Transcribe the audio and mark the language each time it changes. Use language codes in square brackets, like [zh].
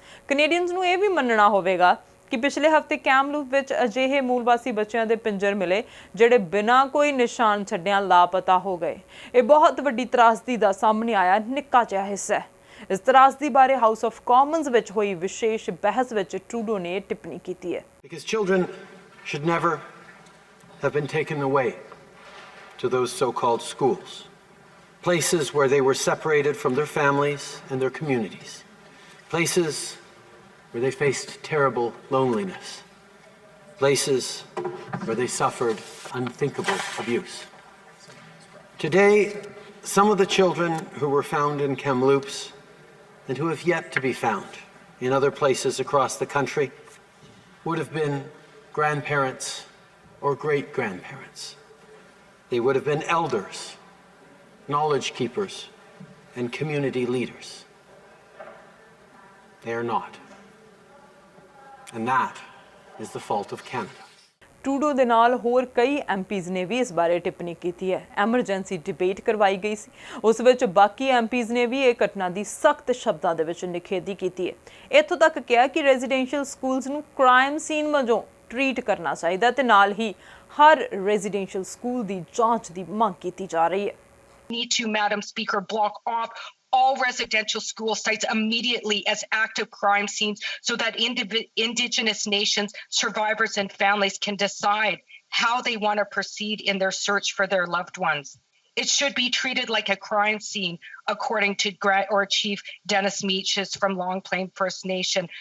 [pa] Canadians ਨੂੰ ਇਹ ਵੀ ਮੰਨਣਾ ਹੋਵੇਗਾ ਕਿ ਪਿਛਲੇ ਹਫ਼ਤੇ ਕੈਮਲੂਪ ਵਿੱਚ ਅਜਿਹੇ ਮੂਲਵਾਸੀ ਬੱਚਿਆਂ ਦੇ ਪਿੰਜਰ ਮਿਲੇ ਜਿਹੜੇ ਬਿਨਾਂ ਕੋਈ ਨਿਸ਼ਾਨ ਛੱਡਿਆਂ ਲਾਪਤਾ ਹੋ ਗਏ। ਇਹ ਬਹੁਤ ਵੱਡੀ ਤਰਾਸਦੀ ਦਾ ਸਾਹਮਣੇ ਆਇਆ ਨਿੱਕਾ ਜਿਹਾ ਹਿੱਸਾ ਹੈ। ਇਸ ਤਰਾਸਦੀ ਬਾਰੇ ਹਾਊਸ ਆਫ ਕਾਮਨਸ ਵਿੱਚ ਹੋਈ ਵਿਸ਼ੇਸ਼ ਬਹਿਸ ਵਿੱਚ ਟਰੂਡੋ ਨੇ ਟਿੱਪਣੀ ਕੀਤੀ ਹੈ। [en] Because children should never have been taken away to those so-called schools, places where they were separated from their families and their communities, places where they faced terrible loneliness, places where they suffered unthinkable abuse. Today, some of the children who were found in Kamloops and who have yet to be found in other places across the country would have been grandparents or great-grandparents. They would have been elders, knowledge keepers, and community leaders. They are not. And that is the fault of Canada. [pa] Trudeau ਦੇ ਨਾਲ ਹੋਰ ਕਈ MPs ਨੇ ਵੀ ਇਸ ਬਾਰੇ ਟਿੱਪਣੀ ਕੀਤੀ ਹੈ। ਐਮਰਜੈਂਸੀ ਡਿਬੇਟ ਕਰਵਾਈ ਗਈ ਸੀ, ਉਸ ਵਿੱਚ ਬਾਕੀ ਐਮਪੀਜ਼ ਨੇ ਵੀ ਇਹ ਘਟਨਾ ਦੀ ਸਖਤ ਸ਼ਬਦਾਂ ਦੇ ਵਿੱਚ ਨਿਖੇਧੀ ਕੀਤੀ ਹੈ। ਇੱਥੋਂ ਤੱਕ ਕਿਹਾ ਕਿ ਰੈਜ਼ੀਡੈਂਸ਼ੀਅਲ ਸਕੂਲਸ ਨੂੰ ਕ੍ਰਾਈਮ ਸੀਨ ਵਜੋਂ ਟਰੀਟ ਕਰਨਾ ਚਾਹੀਦਾ ਤੇ ਨਾਲ ਹੀ ਹਰ ਰੈਜ਼ੀਡੈਂਸ਼ੀਅਲ ਸਕੂਲ ਦੀ ਜਾਂਚ ਦੀ ਮੰਗ ਕੀਤੀ ਜਾ ਰਹੀ ਹੈ। [en] Need to, Madam Speaker, block off all residential school sites immediately as active crime scenes so that Indigenous nations, survivors and families can decide how they want to proceed in their search for their loved ones. It should be treated like a crime scene, according to Chief Dennis Meaches from Long Plain First Nation.